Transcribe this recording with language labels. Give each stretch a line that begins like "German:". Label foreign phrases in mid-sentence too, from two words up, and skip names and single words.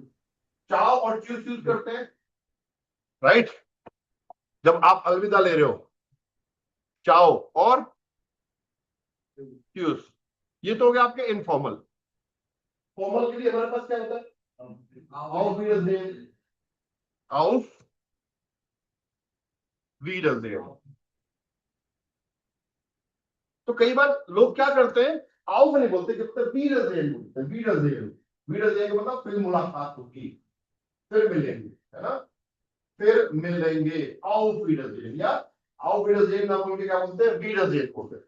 Hindi: चाओ और चूज यूज करते हैं, राइट। जब आप अलविदा ले रहे हो, चाओ और चूज, ये तो हो गया आपके इनफॉर्मल। फॉर्मल के लिए हमारे पास क्या होता है?
German: Auf Wiedersehen, auf wiedersehen।
Hindi: तो कई बार लोग क्या करते हैं, आओ नहीं बोलते, जब तक wiedersehen बोलते हैं, wiedersehen। wiedersehen का मतलब फिर मुलाकात होगी, फिर मिलेंगे, है ना, फिर मिलेंगे,
German: auf Wiedersehen,
Hindi: या
German: auf Wiedersehen
Hindi: ना बोल के क्या बोलते हैं, wiedersehen बोलते हैं।